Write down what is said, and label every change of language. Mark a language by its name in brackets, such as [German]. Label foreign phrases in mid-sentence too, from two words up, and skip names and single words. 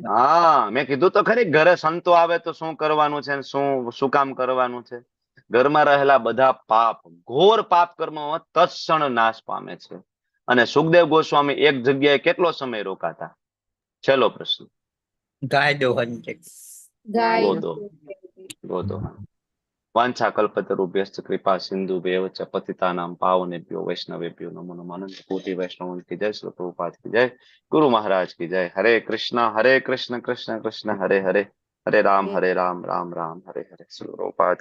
[Gujarati] હા, મેં કીધું તો ખરી, ઘરે સંતો આવે તો શું કરવાનું છે, શું કામ કરવાનું છે? ઘરમાં રહેલા બધા પાપ, ઘોર પાપ કર્મો તત્ક્ષણ નાશ પામે છે. અને સુખદેવ ગોસ્વામી એક જગ્યાએ કેટલો સમય રોકાતા? છેલ્લો પ્રશ્ન. ગાય દોહન છે. ગાય ગોદો. ગોદો. [Sanskrit] વાંછા કલ્પતરુભ્યશ્ચ કૃપા સિંધુભ્યૈવ ચ પતિતાનાં પાવનેભ્યો વૈષ્ણવેભ્યો નમો નમઃ. [Hindi] अनंत कोटि वैष्णव की जय. श्री प्रभुपाद की जय. गुरु महाराज की जय. [Sanskrit] હરે કૃષ્ણ કૃષ્ણ કૃષ્ણ હરે હરે, હરે રામ રામ રામ હરે હરે. શ્રી પ્રભુપાદ.